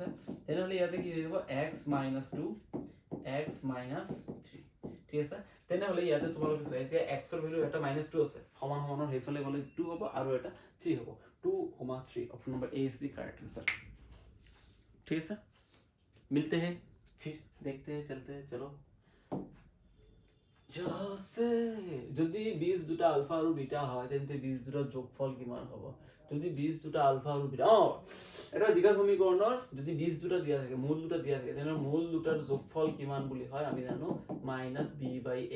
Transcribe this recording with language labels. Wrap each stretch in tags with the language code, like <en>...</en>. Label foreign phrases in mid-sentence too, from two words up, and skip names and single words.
<as>তেনেহ'লে ইয়াতে কি হৈ যাব,</as> <en>x minus 2 x minus 3,</en> <as>ঠিক আছে। তেনেহ'লে ইয়াতে তোমালোকে চোৱা, এতিয়া এক্সৰ ভেলু এটা মাইনাছ 2 আছে, সমান সমানৰ সেইফালে গ'লে 2 হ'ব আৰু এটা 3 হ'ব, 2, 3।</as> <en>option number A is the correct answer,</en> <as>ঠিক আছে।</as> <hi>मिलते हैं फिर, देखते हैं, चलते हैं, चलो।</hi> <as>যদি বীজ দুটা আলফা আৰু বিটা হয় তেন্তে বীজ দুটাৰ যোগফল কিমান হ'ব, যদি বীজ দুটা আলফা আৰু বিটা, এটা দ্বিঘাত সমীকৰণৰ যদি বীজ দুটা দিয়া থাকে, মূল দুটা দিয়া থাকে, তেনেহ'লে মূল দুটাৰ যোগফল কিমান বুলি হয় আমি জানো,</as> <en>minus b by a.</en>